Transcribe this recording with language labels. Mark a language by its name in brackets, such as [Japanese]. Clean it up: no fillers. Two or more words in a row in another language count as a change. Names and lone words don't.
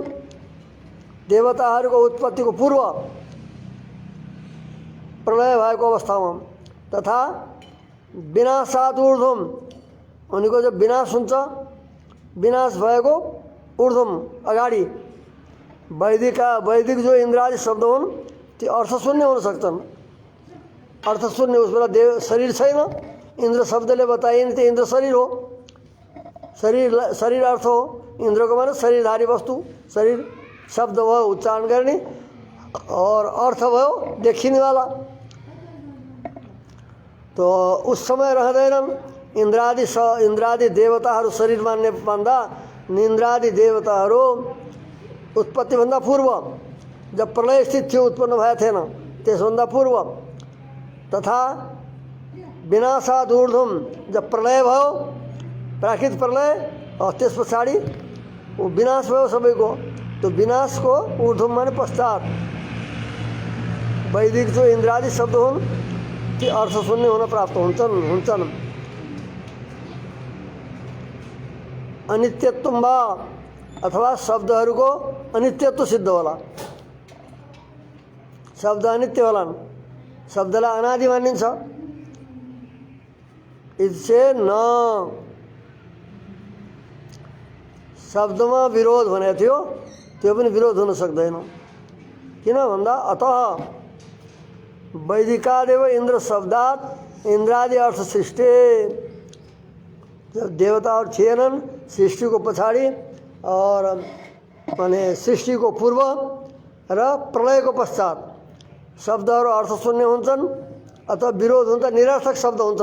[Nepali] देवताहरूको उत्पत्तिको पूर्व प्रलय भएको अवस्थामा [Sanskrit] तथा विनाशात् ऊर्ध्वम, [Nepali] उनीको जब विनाश हुन्छ, विनाश भएको ऊर्ध्वम अगाडि वैदिक जो इंद्रादि शब्द हुन् त्यो अर्थशून्य हुन सक्छन्। अर्थशून्य उस बेला शरीर छैन। इंद्र शब्दले बताइने त्यो इंद्र शरीर हो। शरीर अर्थ हो। इंद्रको माने शरीरधारी वस्तु, शरीर शब्द भयो उच्चारण गर्ने और अर्थ भयो देखिने वाला। [Hindi] तो उस समय [Nepali] रहँदैनन्। इंद्रादि देवताहरू शरीर मान्दा इंद्रादि देवताहरू उत्पत्तिभन्दा पूर्व जब प्रलय स्थित थियो, उत्पन्न भएको थिएन, त्यसभन्दा पूर्व [Sanskrit] तथा विनाशात् ऊर्ध्वम, [Nepali] जब प्रलय भयो, प्राकृतिक प्रलय, और त्यस पछाडि वो विनाश भयो सबैको। [Hindi] तो विनाश को [Nepali] ऊर्ध्वम माने पश्चात वैदिक जो इंद्रादि शब्द हुन् ती अर्थशून्य हुन प्राप्त हुन्छन्। अनित्यत्व वा अथवा शब्दहरूको अनित्यत्व सिद्ध होला। शब्द अनित्य होलान्। शब्दलाई अनादि मानिन्छ। [Hindi] इससे न [Nepali] शब्दमा विरोध भनेको थियो, त्यो पनि विरोध हुन सक्दैन। किन भन्दा [Sanskrit] अतः वैदिकादेव इंद्र शब्दात इंद्रादि अर्थ सृष्टि। [Nepali] जब देवताहरू थिएनन् सृष्टि को पछाडि और माने सृष्टि को पूर्व र प्रलय को पश्चात शब्दहरू अर्थशून्य हुन्छन्, अथवा विरोध हुन्छ, निरर्थक शब्द हुन्छ।